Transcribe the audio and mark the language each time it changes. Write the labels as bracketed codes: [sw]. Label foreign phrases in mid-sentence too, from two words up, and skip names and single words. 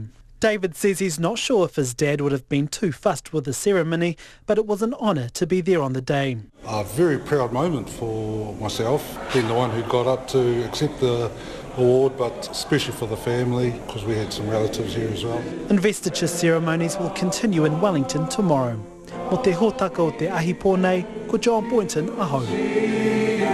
[en] David says he's not sure if his dad would have been too fussed with the ceremony, but it was an honour to be there on the day. A very proud moment for myself, being the one who got up to accept the award, but especially for the family, because we had some relatives here as well. Investiture ceremonies will continue in Wellington tomorrow. [mi] Mo te hōtaka o te ahi pōnei, ko John Boynton, ahau.